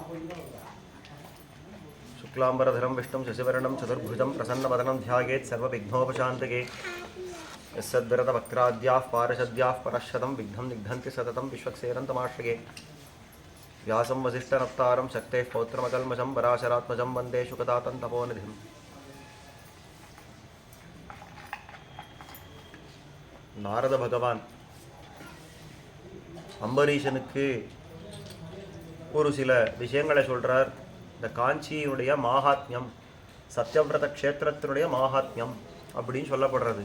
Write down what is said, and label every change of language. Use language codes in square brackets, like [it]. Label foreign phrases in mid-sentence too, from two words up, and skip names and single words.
[sa] शुक्लाम्बरधरं विष्णुं शशिवर्णं चतुर्भुजं प्रसन्नवदनं ध्यायेत् सर्वविघ्नोपशान्तये। यस्सद्विरतवक्त्राद्याः पारशद्याः परश्शतं विघ्नं निघ्नन्ति सततं विश्वक्सेनन्तमाश्रये। व्यासं वसिष्ठनप्तारं शक्तेः पौत्रमकल्मषं पराशरात्मजं वन्दे शुकदातं तपोनिधिम्। [ta] நாரத பகவான் அம்பரீஷனுக்கு ஒரு சில விஷயங்களை சொல்கிறார். இந்த காஞ்சியினுடைய மாஹாத்மியம், சத்யவிரத க்ஷேத்திரத்தினுடைய மாஹாத்மியம் அப்படின்னு சொல்லப்படுறது.